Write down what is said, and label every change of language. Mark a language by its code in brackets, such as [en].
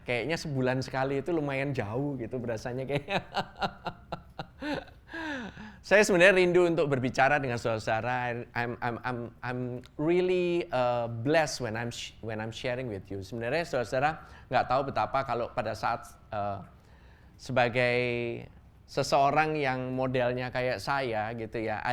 [id] Kayaknya sebulan sekali itu lumayan jauh gitu berasanya kayaknya. Saya sebenarnya rindu untuk berbicara dengan saudara-saudara. [en] I'm really blessed when I'm sharing with you. [id] Sebenarnya saudara-saudara nggak tahu betapa kalau pada saat sebagai seseorang yang modelnya kayak saya gitu ya.